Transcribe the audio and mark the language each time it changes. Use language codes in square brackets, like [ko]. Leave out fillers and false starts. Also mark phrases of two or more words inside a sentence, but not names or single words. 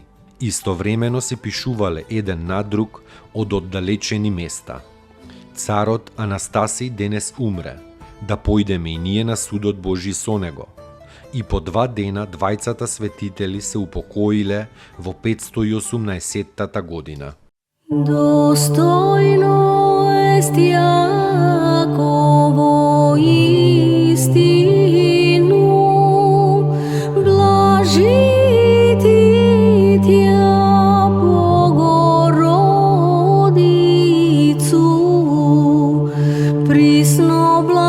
[mk] Истовремено се пишувале еден на друг од оддалечени места. Царот Анастасиј денес умре, да појдеме и ние на судот Божи со него. И по 2 дена двајцата светители се упокоиле во 518 година. [cu] Достойно ест Јаково истину, блажити Тја Богородицу, присно